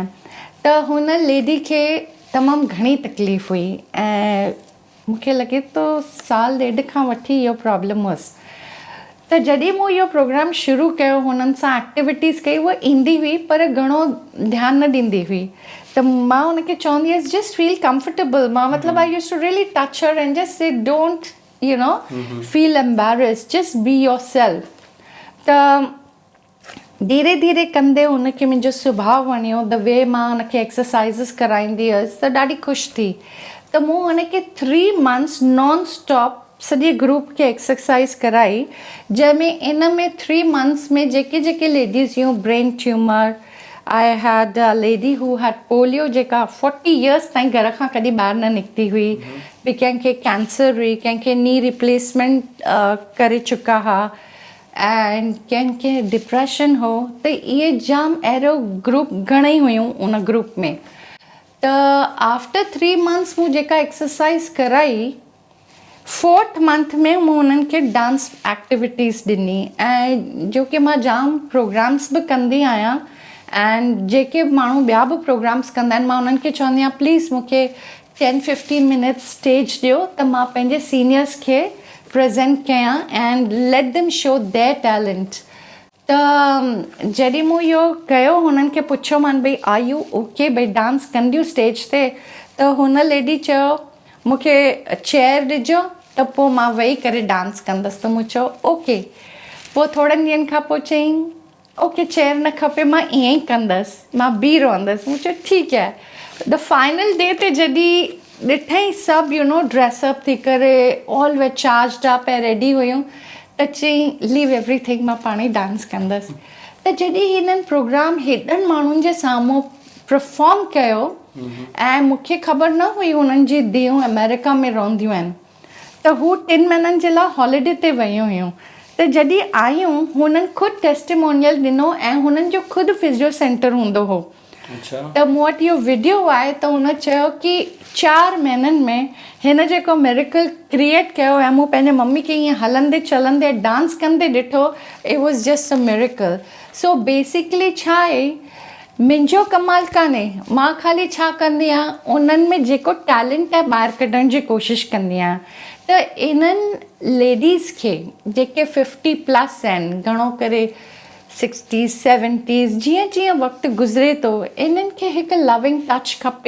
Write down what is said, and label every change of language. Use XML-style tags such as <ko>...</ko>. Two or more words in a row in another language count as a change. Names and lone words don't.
<sd>त हुन लेडी खे तमामु घणी तकलीफ़ हुई ऐं मूंखे लॻे थो 1.5 खां वठी इहो प्रॉब्लम हुअसि। त जॾहिं मूं इहो प्रोग्राम शुरू कयो, हुननि सां एक्टिविटीज़ कई, उहा ईंदी हुई पर घणो ध्यानु न ॾींदी हुई। त मां हुनखे चवंदी हुअसि</sd> <en>just feel comfortable.</en> <sd>मां मतिलबु</sd> <en>I use to really touch her and just say don't feel embarrassed, just be your self.</en> <sd>त धीरे धीरे कंदे हुनखे मुंहिंजो सुभाउ वणियो,</sd> <en>the way</en> <sd>मां हुनखे एक्सरसाइज़िस कराईंदी हुअसि त ॾाढी ख़ुशि थी। त मूं हुनखे</sd> <en>3 months non stop</en> <sd>सॼे ग्रुप खे एक्सरसाइज़ कराई, जंहिंमें इन में</sd> <en>3 months</en> <sd>में जेके जेके लेडीज़ हुयूं</sd> <en>brain tumour, I had a lady who had polio</en> <sd>जेका</sd> <en>40 years</en> <sd>ताईं घर खां कॾहिं ॿाहिरि न निकिती हुई, ॿी कंहिंखे कैंसर हुई, कंहिंखे</sd> <en>knee replacement</en> <sd>करे चुका हुआ ऐं कंहिंखे डिप्रेशन हो। त इहे जाम अहिड़ो ग्रुप घणेई हुयूं उन ग्रुप में। त</sd> <en>after 3 months</en> <sd>मूं जेका एक्सरसाइज़ कराई,</sd> <en>4th month</en> <sd>में मूं उन्हनि खे</sd> <en>dance activities</en> <sd>ॾिनी ऐं जो कि मां जाम प्रोग्राम्स बि कंदी आहियां एंड जेके माण्हू ॿिया बि प्रोग्राम्स कंदा आहिनि, मां उन्हनि खे चवंदी आहियां प्लीज़ मूंखे</sd> <en>10-15 minutes</en> <sd>स्टेज ॾियो त मां पंहिंजे सीनियर्स खे प्रेज़ेंट कयां</sd> <en>and let them show their talent.</en> <sd>त जॾहिं मूं इहो कयो हुननि खे पुछियो मान भई</sd> <en>are you okay</en> <sd>भई डांस कंदियूं स्टेज ते, त हुन लेडी चयो मूंखे चेयर ॾिजो त पोइ मां वेही करे डांस कंदसि। त मूं चयो ओके। पोइ थोड़नि ॾींहंनि खां पोइ चयईं ओके चेयर न खपे, मां ईअं ई कंदसि, मां बीह रहंदसि। मूं चयो ठीकु आहे।</sd> <en>the final day</en> <sd>ते जॾहिं ॾिठई सभु ड्रेसअप थी करे</sd> <en>all way charged up</en> <sd>ऐं रेडी हुयूं, त चयईं</sd> <en>leave everything,</en> <sd>मां पाण ई डांस कंदसि। त जॾहिं हिननि प्रोग्राम हेॾनि माण्हुनि जे साम्हूं परफॉर्म कयो ऐं मूंखे ख़बर न हुई हुननि जी धीअरूं अमेरिका में रहंदियूं आहिनि, त हू 3 महीननि जे लाइ हॉलीडे ते वियूं हुयूं। त जॾहिं आयूं हुननि ख़ुदि टेस्टिमोनियल ॾिनो ऐं हुननि जो ख़ुदि फिजियो सेंटर हूंदो हो। त मूं वटि इहो वीडियो आहे। त हुन चयो कि 4 महीननि में हिन जेको मिरेकल क्रिएट कयो ऐं मूं पंहिंजे मम्मी खे ईअं हलंदे चलंदे डांस कंदे ॾिठो,</sd> <en>It was just a miracle. so basically</en> <sd>छा आहे, मुंहिंजो कमाल कान्हे, मां ख़ाली छा कंदी आहियां, उन्हनि में जेको टैलेंट आहे ॿाहिरि कढण जी कोशिशि कंदी आहियां। त इन्हनि लेडीज़ खे जेके 50+ आहिनि, घणो करे 60s 70s, जीअं जीअं वक़्तु गुज़रे थो, इन्हनि खे हिकु</sd> <en>loving touch</en> <sd>खपे।</sd>